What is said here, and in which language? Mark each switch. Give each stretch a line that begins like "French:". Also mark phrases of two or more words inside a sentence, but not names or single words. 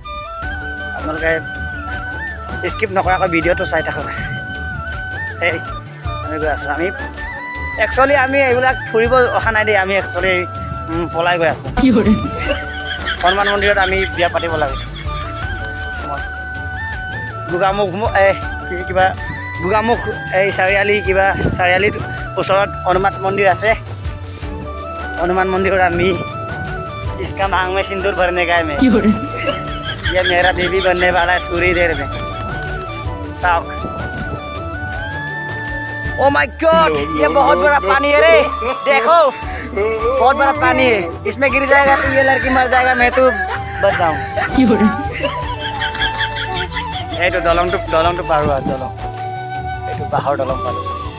Assamese: স্কিপ নকৰাকৈ ভিডিঅ'টো চাই থাকক এই আমি গৈ আছোঁ একচুৱেলি আমি এইবিলাক ফুৰিব অহা নাই দেই আমি একচুৱেলি পলাই গৈ আছোঁ হনুমান মন্দিৰত আমি বিয়া পাতিব লাগে গোগামুখ এই চাৰিআলিৰ ওচৰত হনুমান মন্দিৰ আছে
Hindi: हनुमान मंदिर और अम्मी इसका मांग में सिंदूर भरने का है मैं ये मेरा बेबी बनने वाला है थोड़ी देर में
English: oh my god
Hindi: ये बहुत बड़ा पानी है रे देखो बहुत बड़ा पानी है इसमें गिर जाएगा तो ये लड़की मर जाएगा मैं तो बच जाऊँ ये तो दलंग तो पार हुआ दलंग ये तो बाहर दलंग पार